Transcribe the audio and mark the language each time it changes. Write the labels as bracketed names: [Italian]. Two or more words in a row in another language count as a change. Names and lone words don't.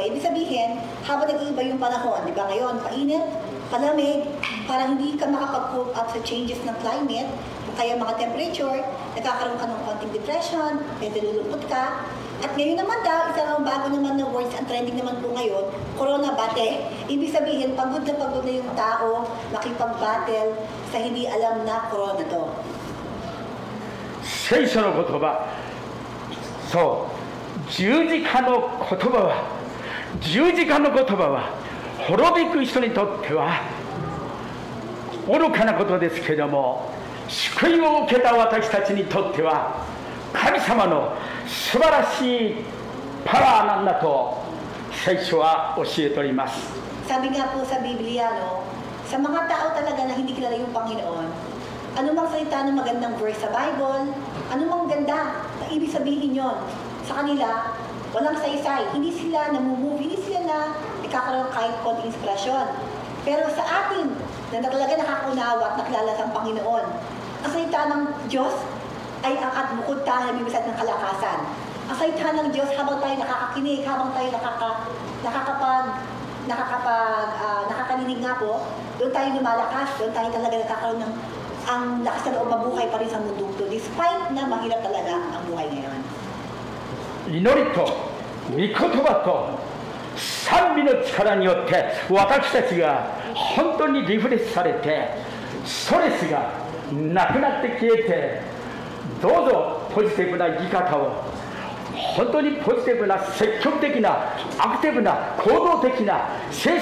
[Filipino] Ibig sabihin, habang nag-iiba yung panahon, di ba ngayon, painit, palamig, parang hindi ka makapag- [English] cope up [Filipino] sa changes ng climate, kaya mga temperature, nagkakaroon ka ng konting depression, may nalulungkot ka. At ngayon naman daw, isang bago naman na words, ang trending naman po ngayon, corona bate. Ibig sabihin, pagod na yung tao, makipag-battle sa hindi alam na corona to. [Japanese] 聖書の言葉、そう十字架の言葉は滅びく人にとっては愚かなことですけれども、救いを受けた私たちにとっては神様の素晴らしいパワーなんだと聖書は教えております。 [Filipino] Sabi nga po sa Biblia, no, sa mga tao talaga na hindi kilala yung Panginoon, anumang salita ng magandang verse sa Bible, anumang ganda, na ibig sabihin yon sa kanila, walang saysay, hindi sila namumove, hindi sila na ikakaroon kahit konting inspirasyon. Pero sa atin, na talaga nakakaunawa at nakilala sa Panginoon, ang salita ng Diyos ay ang at bukod tayo nabibisat ng kalakasan. Ang salita ng Diyos habang tayo nakakakinig, habang tayo nakakaninig nga po, doon tayo lumalakas, doon tayo talaga nakakaroon ng ang lakas na loob mabuhay pa rin sa mundong to, despite na mahirap talaga ang buhay ngayon. [Japanese] 祈りと御言葉と賛美の力によって私たちが本当にリフレッシュされて、ストレスがなくなって消えて、どうぞポジティブな生き方を、本当にポジティブな積極的なアクティブな行動的な聖